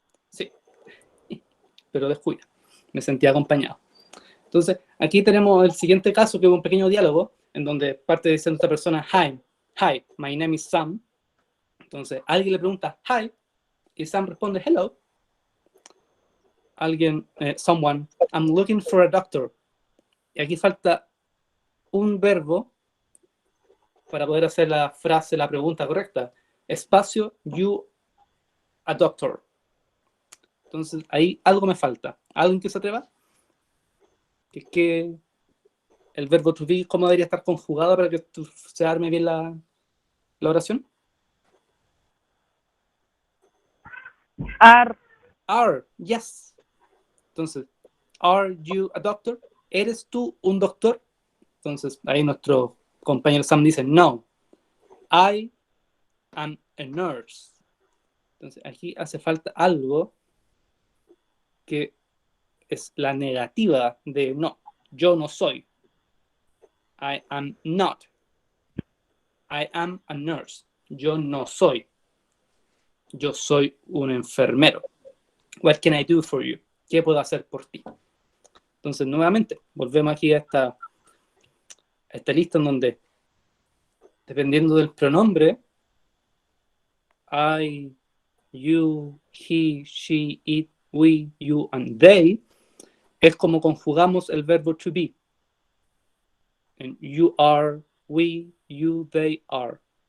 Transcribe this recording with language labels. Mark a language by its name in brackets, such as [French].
[Spanish] Sí, pero descuida. Me sentí acompañado. Entonces, aquí tenemos el siguiente caso, que es un pequeño diálogo, en donde parte diciendo esta persona, [English] hi, my name is Sam. [Spanish] Entonces, alguien le pregunta, hi, y Sam responde, hello. [English] Someone, I'm looking for a doctor. [Spanish] Y aquí falta un verbo para poder hacer la frase, la pregunta correcta. Espacio, [English] you, a doctor. [Spanish] Entonces, ahí algo me falta. ¿Alguien que se atreva? Que el verbo to be, ¿cómo debería estar conjugado para que se arme bien la oración? [English] Are, yes. Entonces, are you a doctor? [Spanish] ¿Eres tú un doctor? Entonces, ahí nuestro compañero Sam dice, no, [English] I am a nurse. [Spanish] Entonces, aquí hace falta algo que es la negativa de no, yo no soy. [English] I am not. I am a nurse. [Spanish] Yo no soy. Yo soy un enfermero. [English] What can I do for you? [Spanish] ¿Qué puedo hacer por ti? Entonces, nuevamente, volvemos aquí a esta lista en donde, dependiendo del pronombre, I, you, he, she, it, we, you, and they, es como conjugamos el verbo to be. [English] And you are, we, you, they are.